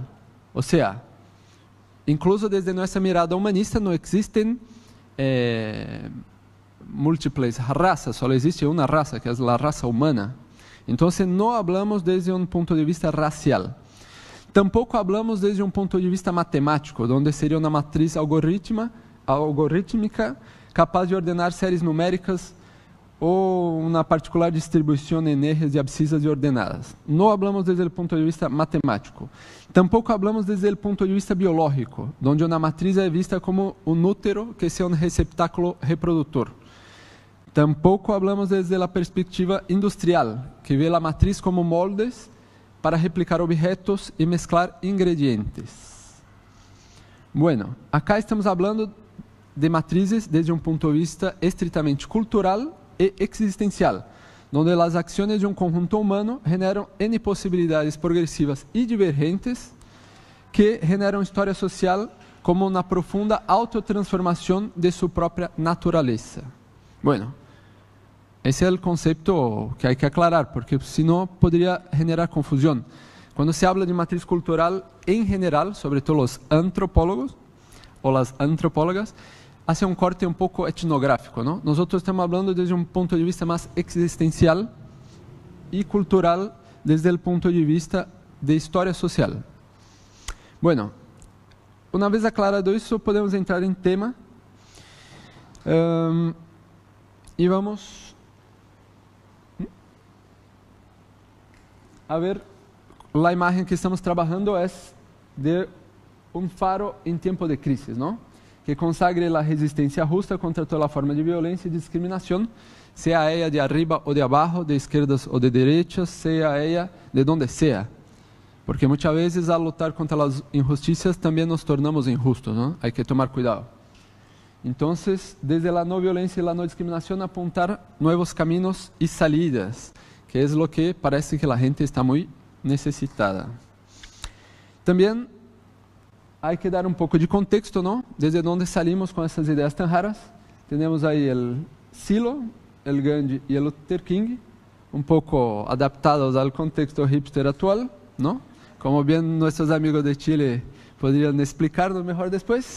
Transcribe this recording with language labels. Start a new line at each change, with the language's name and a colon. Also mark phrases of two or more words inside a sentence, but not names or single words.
Spanish: O sea, incluso desde nuestra mirada humanista no existen múltiples razas, solo existe una raza, que es la raza humana. Entonces no hablamos desde un punto de vista racial. Tampoco hablamos desde un punto de vista matemático, donde sería una matriz algorítmica capaz de ordenar
Portuguese: séries numéricas ou uma particular distribuição em
Spanish: ejes de abscisas
Portuguese: e ordenadas. Não hablamos desde o ponto de vista matemático. Tampouco hablamos desde o ponto de vista biológico, onde uma matriz é vista como um útero que é um receptáculo reprodutor. Tampouco hablamos desde a perspectiva industrial, que vê a matriz como moldes para replicar objetos e mesclar ingredientes.
Spanish: Bueno, acá estamos hablando de
Portuguese: matrizes desde um ponto de vista estritamente cultural e existencial, onde as ações de um conjunto humano generam N possibilidades progressivas e divergentes que generam história social como uma profunda autotransformação de sua própria natureza. Bueno, esse é o conceito que há que aclarar, porque senão poderia generar confusão. Quando se habla de matriz cultural em geral, sobretudo os antropólogos ou as antropólogas,
Spanish: hace un corte un poco etnográfico, ¿no? Nosotros estamos hablando desde un punto de vista más existencial y cultural desde el punto de vista de historia social. Bueno, una vez aclarado eso, podemos entrar en tema y vamos a ver, la imagen que estamos trabajando es de un faro en tiempo de crisis, ¿no?
Portuguese: Que consagre a resistência justa contra toda forma de violência e discriminação, seja ela de arriba ou de abaixo, de esquerdas ou de direitas, seja ela de donde seja. Porque muitas vezes, ao lutar contra as injusticias, também nos tornamos injustos, ¿no?
Spanish: Hay que tomar cuidado.
Portuguese: Então, desde a não violência e a não discriminação, apontar novos caminhos e salidas, que é o que parece que a gente está muito necessitada.
Spanish: También hay que dar un poco de contexto, ¿no? Desde dónde salimos con esas ideas tan raras. Tenemos ahí el Silo, el Gandhi y el Luther King, un poco adaptados al contexto hipster actual, ¿no? Como bien nuestros amigos de Chile podrían explicarnos mejor después.